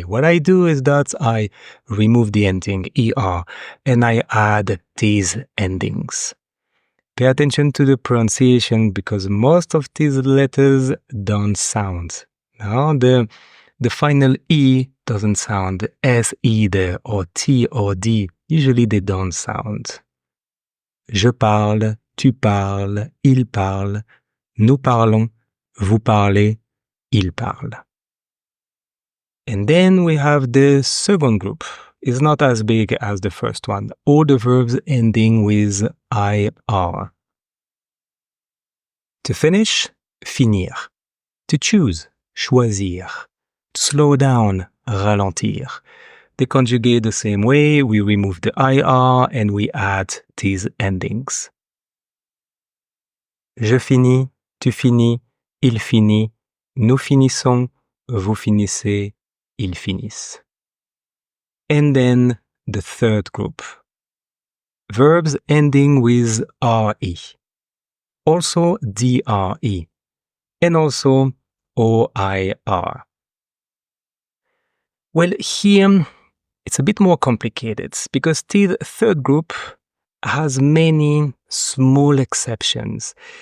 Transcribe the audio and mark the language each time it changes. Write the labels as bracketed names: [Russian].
[English] What I do is that I remove the ending ER and I add these endings. Pay attention to the pronunciation because most of these letters don't sound. Now, the final E doesn't sound, S either, or T or D. Usually they don't sound. [French] Je parle, tu parles, il parle, nous parlons, vous parlez, il parle. [English] And then we have the second group. It's not as big as the first one. All the verbs ending with IR. To finish, finir. To choose, choisir. To slow down, ralentir. They conjugate the same way. We remove the IR and we add these endings. [French] Je finis, tu finis, il finit, nous finissons, vous finissez, ils finissent. [English] And then the third group. Verbs ending with RE. Also DRE. And also OIR. Well, here it's a bit more complicated because the third group has many small exceptions.